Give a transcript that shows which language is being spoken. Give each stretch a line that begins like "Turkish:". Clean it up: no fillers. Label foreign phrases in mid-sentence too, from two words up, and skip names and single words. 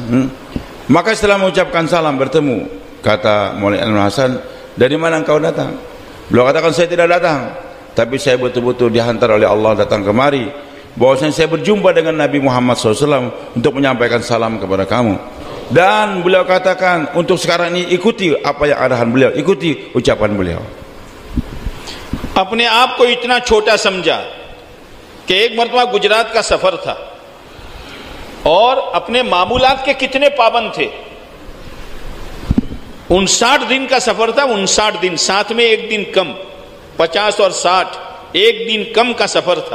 Malay: Maka setelah mengucapkan salam bertemu, kata Maulana Inamul Hasan, dari mana engkau datang? Beliau katakan saya tidak datang, tapi saya betul-betul dihantar oleh Allah datang kemari, bahwasanya saya berjumpa dengan Nabi Muhammad SAW untuk menyampaikan salam kepada kamu. Dan beliau katakan untuk sekarang ini ikuti apa yang arahan beliau, ikuti ucapan beliau.
Hindi: अपने आप को इतना छोटा समझा कि एक मरतबा गुजरात का सफर था और अपने मामूलात के कितने पाबंद थे। 59 दिन का सफर था, 59 दिन, साथ में एक दिन कम, 50 और 60, एक दिन कम का सफर था।